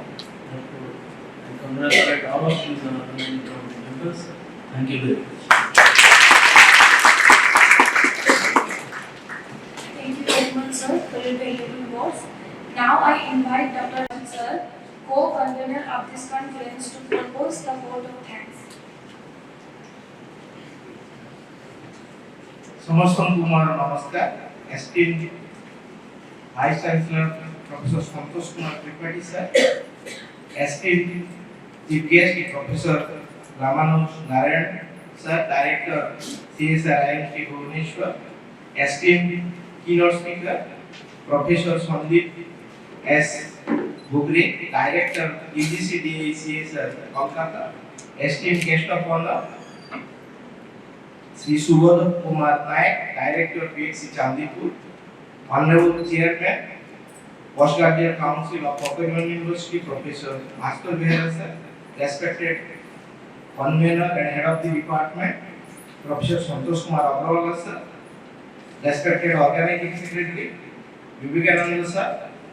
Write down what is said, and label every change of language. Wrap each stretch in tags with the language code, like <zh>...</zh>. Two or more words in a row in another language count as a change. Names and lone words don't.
<en>Therefore, I congratulate all of you, the organizing committee members. Thank you very much. Thank you very much, sir, for your valuable words. Now I invite Dr. Ram, sir, co-convener of this conference, to propose the vote of thanks.</en> <or>समस्तଙ୍କୁ ମୋର ନମସ୍କାର।</or> <en>esteemed Vice Chancellor Professor Santosh Kumar Tripathi sir, esteemed Chief Guest Professor Ramanuj Narayan sir, Director CSR IIT Bhubaneswar, esteemed keynote speaker Professor Sandeep S. Bugre, Director EGCDA CSR Kolkata, esteemed guest of honor Sri Subodh Kumar Naik, Director PXC Chandipur, Honorable Chairman Postgraduate Council of Fakir University Professor Bhaskar Behera sir, respected convener and head of the department Professor Santosh Kumar Agrawal sir, respected organizing secretary Vivekananda sir,</en>